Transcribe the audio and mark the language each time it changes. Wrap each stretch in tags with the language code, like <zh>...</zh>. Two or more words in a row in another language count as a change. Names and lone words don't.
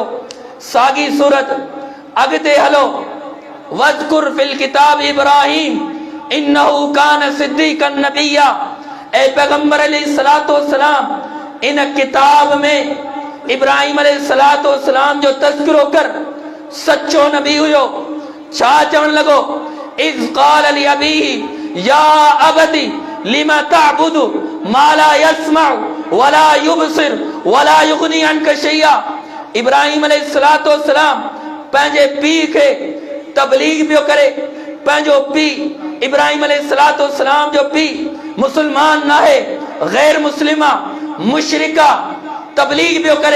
<sd>साॻी सूरत अॻिते हलो,</sd> <ar>واذكر في الكتاب إبراهيم إنه كان صديقا نبيا.</ar> <sd>ए पैगंबर</sd> <ar>عليه الصلاة والسلام</ar> <sd>इन किताब में इब्राहीम</sd> <ar>عليه الصلاة والسلام</ar> <sd>जो तज़किरो कर, सच्चो नबी हुयो। छा चवण लॻो?</sd> <ar>إذ قال لأبيه يا أبت لم تعبد ما لا يسمع ولا يبصر ولا يغني عنك شيئا.</ar> <sd>इब्राहीम</sd> <ar>عليه الصلاة والسلام</ar> <sd>पंहिंजे पीउ खे तबलीग पियो करे। पंहिंजो पीउ इब्राहीम</sd> <ar>عليه الصلاة والسلام</ar> <sd>जो पीउ मुस्लमान न आहे, गैर मुस्लिमा, मुशरिका, तबलीग पियो करे।</sd>